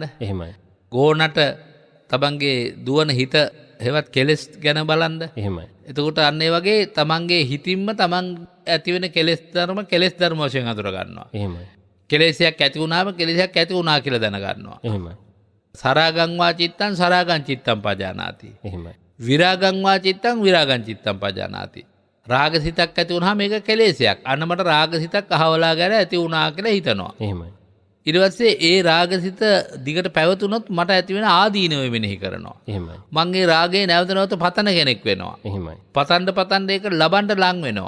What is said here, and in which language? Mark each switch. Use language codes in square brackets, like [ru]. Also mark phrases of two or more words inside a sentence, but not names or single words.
[si] එහෙමයි. ගෝනට තමන්ගේ දුවන හිත හෙවත් කෙලෙස් ගැන බලන්න. එහෙමයි. එතකොට අන්න ඒ වගේ තමන්ගේ හිතින්ම තමන් ඇතිවෙන කෙලෙස් ධර්ම වශයෙන් අඳුර ගන්නවා. එහෙමයි. කෙලෙසයක් ඇති වුණාම කෙලෙසයක් ඇති වුණා කියලා දැනගන්නවා. එහෙමයි. [pi] සරාගං වා චිත්තං සරාගං චිත්තං පජානාති. [si] එහෙමයි. [pi] විරාගං වා චිත්තං විරාගං චිත්තං පජානාති. [si] රාගසිතක් ඇති වුණාම මේක කෙලෙසයක්. අන්න මට රාගසිතක් අහවලා ගැන ඇති වුණා කියලා හිතනවා. එහෙමයි. ඊට පස්සේ ඒ රාගසිත දිගට පැවතුනොත් මට ඇති වෙන ආදීනව මෙනෙහි කරනවා. එහෙමයි. මං ඒ රාගේ නැවත නැවත පතන කෙනෙක් වෙනවා. එහෙමයි. පතන්න ඒක ලබන්න ලං වෙනවා.